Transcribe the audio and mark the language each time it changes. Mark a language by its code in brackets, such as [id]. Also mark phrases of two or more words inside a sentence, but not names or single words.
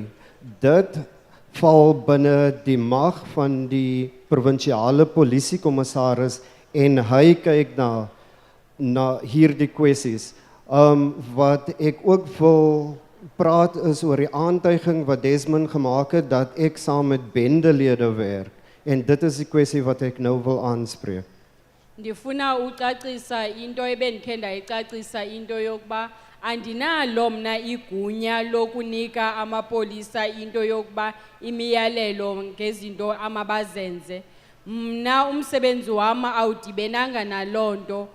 [af] Dit val binne die mag van die provinsiale polisiekommissaris en hy kyk na hierdie kwessies. Wat ek ook wil praat is oor die aantuiging wat Desmond gemaak het dat ek saam met bendelede werk. En dit is die kwessie wat ek nou wil aanspreek. [xh] Ndifuna ucacisa into ebendikhe ndayicacisa into yokuba andinalo mna igunya lokunika amapolisa into yokuba imiyalelo ngezinto amabazenze. Mna umsebenzi wam awudibenanga naloo nto.